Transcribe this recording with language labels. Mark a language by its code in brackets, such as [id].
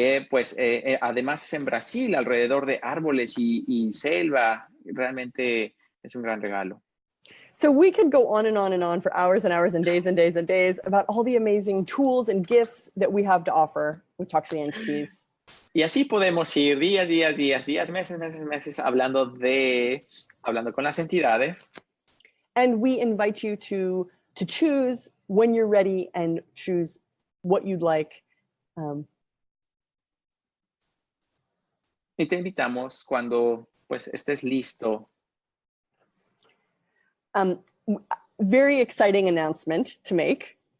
[es] Pues además es en Brasil, alrededor de árboles y selva. Realmente es un gran regalo. [en] So we could go on and on and on for hours and hours and days and days and days about all the amazing tools and gifts that we have to offer with Talk to the Entities. [es] Y así podemos ir días, meses hablando con las entidades. [en] And we invite you to choose when you're ready and choose what you'd like. [es] Y te invitamos cuando pues estés listo. [en] Very exciting announcement to make.